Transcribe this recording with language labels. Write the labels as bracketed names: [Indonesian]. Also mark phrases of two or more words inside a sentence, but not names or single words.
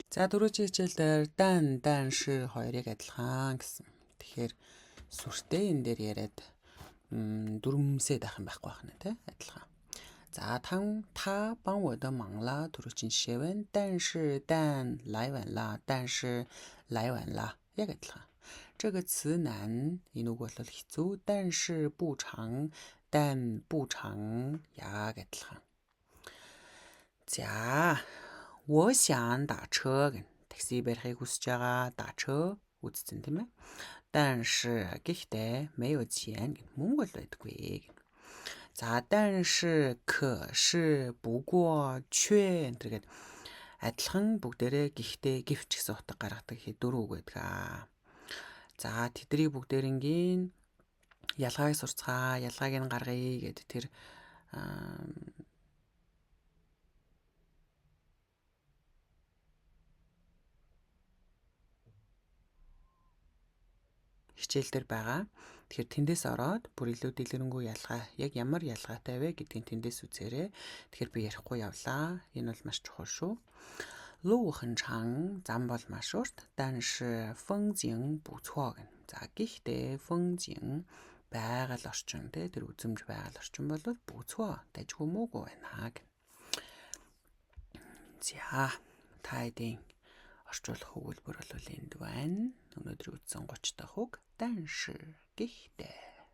[Mongolian] За дөрөвч хичээлдэр дан хоёрыг адилхан гэсэн. Тэгэхээр сүртэй энэ дээр яриад дүрмсээд ах юм байхгүй байна те адилхан. За та [Chinese] 帮我的忙了 [Mongolian] дөрөвч жишээ байна. [Chinese] 但来晚了 来晚了 [Mongolian] яг адилхан. [Chinese] 这个词难 [Mongolian] энэ үг бол хэцүү. [Chinese] 但是不长 [Mongolian] яг адилхан. За [Chinese] 我想打车 [Mongolian] такси барихыг хүсэж байгаа. 打车 үзсэн тийм ээ. 但是 гэхдээ [Chinese] 没有钱 [Mongolian] мөнгө бол байдаггүй. За [Chinese] 但是 可是 不过 却 [Mongolian] гэдэг адилхан бүгдээрээ гэхдээ гэвч гэсэн утга гаргадаг хий дөрөв үг байдаг. За тэдний бүгдээрингийн ялгааг сурцгаа, ялгааг нь гаргая гэдэг тэр хичээл дээр байгаа. Тэгэхээр тэндээс ороод бүр илүү дэлгэрэнгүй ялгаа яг ямар ялгаатай вэ гэдгийг тэндээс үзээрэй. Тэгэхээр би ярихгүй явлаа. Энэ бол маш чухал шүү. [Chinese] 路很长 [Mongolian] зам бол маш урт. [Chinese] 但是风景不错 [Mongolian] гэнэ. За гэхдээ 风景 байгаль орчин тэ тэр үзэмж байгаль орчин бол 不错 дайггүй муугүй байна гэнэ. За тайдын орчуулах өгүүлбэр бол энд байна. Өнөөдөр үзсэн 30 дахь үг. 但是 гэхдээ